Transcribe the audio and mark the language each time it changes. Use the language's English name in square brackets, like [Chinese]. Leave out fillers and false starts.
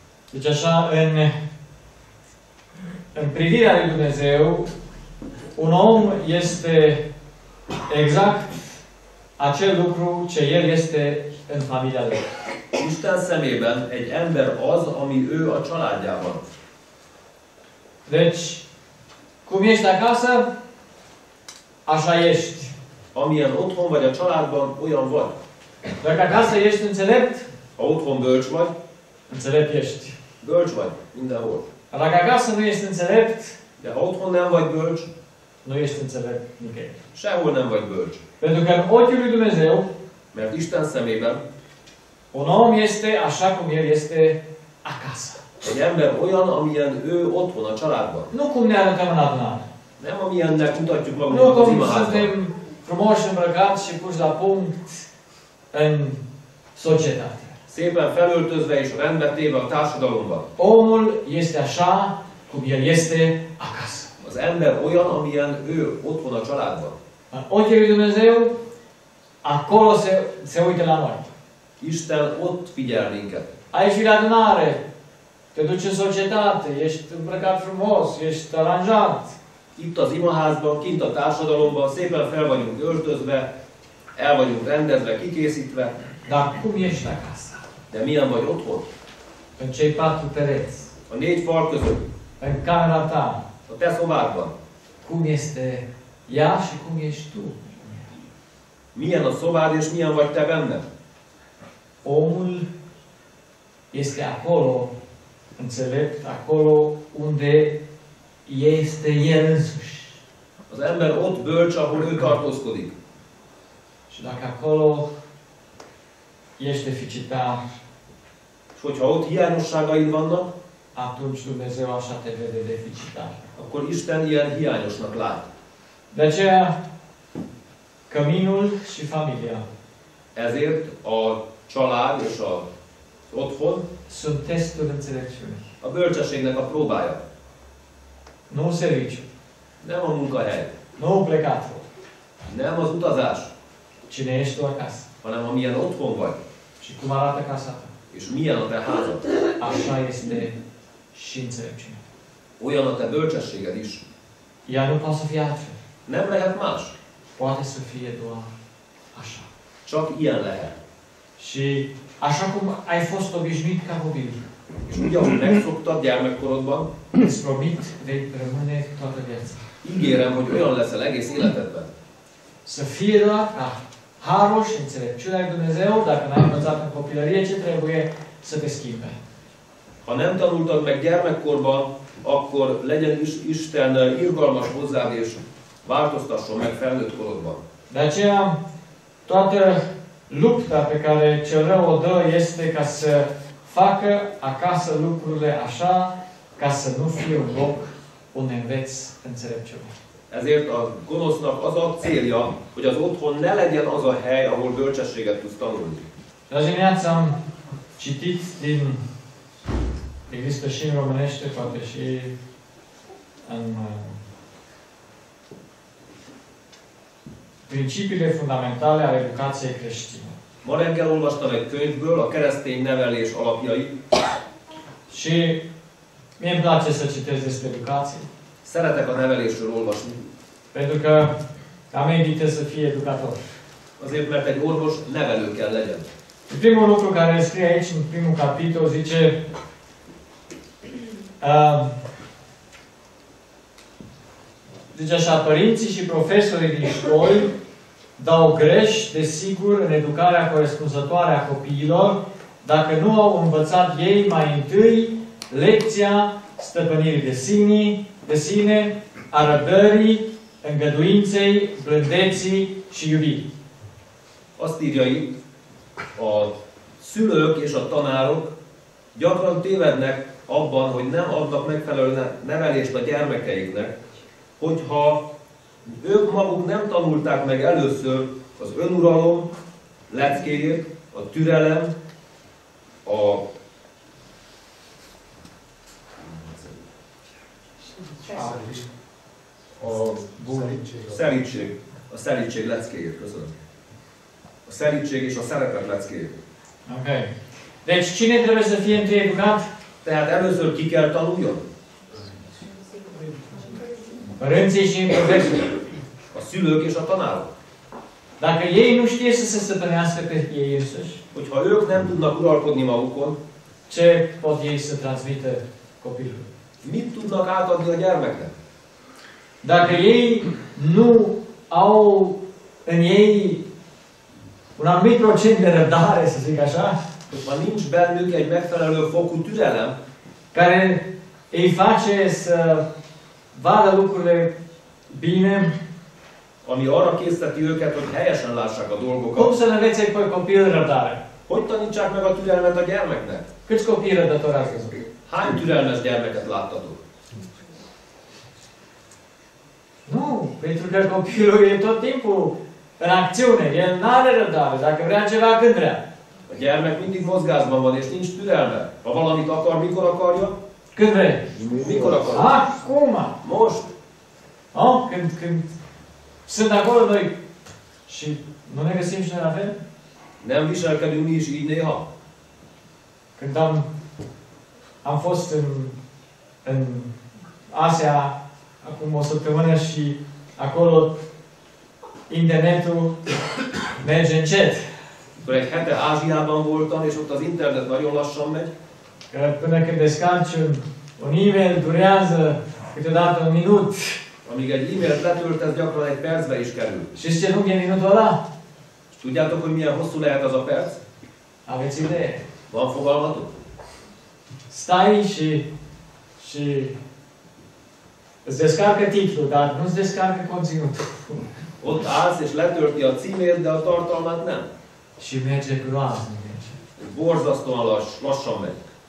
[Romanian] Deci așa, în privirea lui Dumnezeu, un om este exact acel lucru ce el este în familia lui. [Hungarian] Isten szemében egy ember az, ami ő a családjában. [Romanian] Deci, cum ești acasă, așa ești. [Hungarian] Amilyen otthon vagy a családban, olyan vagy. [Romanian] Dacă acasă ești înțelept, [Hungarian] Ha otthon bölcs vagy, [Romanian] înțelept ești. [Hungarian] bölcs vagy mindenhol. [Romanian] Dar dacă acasă nu ești înțelept, [Hungarian] De ha otthon nem vagy bölcs, [Romanian] nu ești înțelept nicăieri. [Hungarian] sehol nem vagy bölcs. [Romanian] Pentru că în ochiul lui Dumnezeu, [Hungarian] Mert Isten szemében [Romanian] un om este așa cum el este acasă. [Hungarian] egy ember olyan, amilyen ő otthon a családban. [Romanian] Nu cum ne arătăm în adunare. [Hungarian] Nem amilyennek mutatjuk [Romanian] Nu [Hungarian] magunkat az [Romanian] cum [Hungarian] imaházban. [Romanian] suntem frumoși îmbrăcați și puși la punct în societate. [Hungarian] Szépen felöltözve és rendbe téve a társadalomban. [Romanian] Omul este așa cum el este acasă. [Hungarian] Az ember olyan, amilyen ő otthon a családban. [Romanian] În ochii lui Dumnezeu, acolo se uită la noi. [Hungarian] Isten ott figyel minket. [Romanian] Aici vii la adunare, te duci în societate, ești îmbrăcat frumos, ești aranjat. [Hungarian] Itt az imaházban, kint a társadalomban szépen fel vagyunk öltözve, el vagyunk rendezve, kikészítve, [Romanian] Dar cum ești acasă? [Hungarian] de milyen vagy otthon? [Romanian] În cei 4 pereți, [Hungarian] A 4 fal között, [Romanian] în camera ta, [Hungarian] a te szobádban. [Romanian] cum este ea și cum ești tu? [Hungarian] Milyen a szobád és milyen vagy te benne? [Romanian] Omul este acolo, înțelept, acolo unde este el însuși. [Hungarian] Az ember ott bölcs, ahol ő tartózkodik. [Romanian] Și dacă acolo ești deficitar, [Hungarian] És hogyha ott hiányosságaid vannak, [Romanian] atunci Dumnezeu așa te vede deficitar. [Hungarian] akkor Isten ilyen hiányosnak lát. [Romanian] De aceea, căminul și familia [Hungarian] Ezért a család és az otthon [Romanian] sunt testul înțelepciunii. [Hungarian] a bölcsességnek a próbája. [Romanian] Nu serviciu, [Hungarian] Nem a munkahely, [Romanian] nu plecatul. [Hungarian] nem az utazás, [Romanian] Cine ești tu acasă? [Hungarian] hanem amilyen otthon vagy, [Romanian] Și cum arată casa ta? [Hungarian] és milyen a te házad. [Romanian] Așa este și înțelepciunea. [Hungarian] Olyan a te bölcsességed is. [Romanian] Ea nu poate să fie altfel. [Hungarian] Nem lehet más, [Romanian] Poate să fie doar așa. [Hungarian] csak ilyen lehet. [Romanian] Și așa cum ai fost obișnuit ca copil, [Hungarian] És úgy, ahogy megszoktad gyermekkorodban, [Romanian] îți promit, vei rămâne toată viața. [Hungarian] ígérem, hogy olyan leszel egész életedben. [Romanian] Să fie doar ca harul și înțelepciunea lui Dumnezeu, dacă n-ai învățat în copilărie, ce trebuie să te schimbe. [Hungarian] Ha nem tanultad meg gyermekkorban, akkor legyen is Isten irgalmas hozzád, és változtasson meg felnőtt korodban. [Romanian] De aceea, toată lupta pe care cel rău o dă este ca să facă acasă lucrurile așa, ca să nu fie un loc unde înveți înțelepciune. [Hungarian] Ezért a gonosznak az a célja, hogy az otthon ne legyen az a hely, ahol bölcsességet tudsz tanulni. [Romanian] De azi dimineață am citit există și în românește, poate și în principiile fundamentale ale educației creștine. [Hungarian] Ma reggel olvastam egy könyvből a keresztény nevelés alapjai, [Romanian] Și Mie îmi place să citesc despre educație, [Hungarian] Szeretek a nevelésről olvasni, [Romanian] pentru că ca medică să fie educator. [Hungarian] azért mert egy orvos nevelő kell legyen. [Romanian] Primul lucru care îl scrie aici, în primul capitol, zice zice așa, părinții și profesorii din școli dau greș, desigur, în educarea corespunzătoare a copiilor, dacă nu au învățat ei mai întâi lecția stăpânirii de sine, a răbdării, îngăduinței, blândeții și iubirii. [Hungarian] Azt írja itt, a szülők és a tanárok gyakran tévednek abban, hogy nem adnak megfelelő nevelést a gyermekeiknek, hogyha ők maguk nem tanulták meg először az önuralom leckéjét, a türelem, a szelídség leckéjét, köszönöm. A szelídség és a szeretet leckéjét. Ok. [Romanian] Deci cine trebuie să fie întâi educat? [Hungarian] Tehát először ki kell tanuljon? [Romanian] Părinții și profesorii. [Hungarian] A szülők és a tanárok. [Romanian] Dacă ei nu știe să se stăpânească pe ei însuși, [Hungarian] Hogyha ők nem tudnak uralkodni magukon, [Romanian] ce pot ei să transmită copilului? [Hungarian] mit tudnak átadni a gyermeknek? [Romanian] Dacă ei nu au în ei un anumit procent de răbdare, să zic așa, [Hungarian] Hogyha nincs bennük egy megfelelő fokú türelem, [Romanian] care îi face să vadă lucrurile bine, [Hungarian] ami arra készteti őket, hogy helyesen lássák a [Romanian] cum [Hungarian] dolgokat, [Romanian] să învețe pe copil răbdare? [Hungarian] hogy tanítsák meg a türelmet a gyermeknek? [Romanian] Câți copii răbdători ați văzut? [Hungarian] Hány türelmes gyermeket láttatok? [Romanian] Nu, pentru că copilul e tot timpul în acțiune, el nu are răbdare, dacă vrea ceva, când vrea. [Hungarian] A gyermek mindig mozgásban van, és nincs türelme. Ha valamit akar, mikor akarja? [Romanian] Când vrei. [Hungarian] Mikor akar? [Romanian] Acum! [Hungarian] Most! [Romanian] Oh, când sunt acolo noi și nu ne găsim și noi la fel? [Hungarian] Nem viselkedünk mi is így néha? [Romanian] Când am fost în Asia acum o săptămână și acolo internetul merge încet. [Hungarian] Akkor egy hete Ázsiában voltam, és ott az internet nagyon lassan megy. [Romanian] Că până când descarci un e-mail durează câteodată un minut. [Hungarian] Amíg egy e-mailt letöltesz, gyakran egy percbe is kerül. [Romanian] Și ce lung e minutul ăla? [Hungarian] És tudjátok, hogy milyen hosszú lehet az a perc? [Romanian] Aveți idee? [Hungarian] Van fogalmatok? [Romanian] Stai și îți descarcă titlul, dar nu îți descarcă conținutul. [Hungarian] Ott állsz és letölti a címét, de a tartalmát nem. [Romanian] Și merge groaznic. [Hungarian] Borzasztóan lassan megy.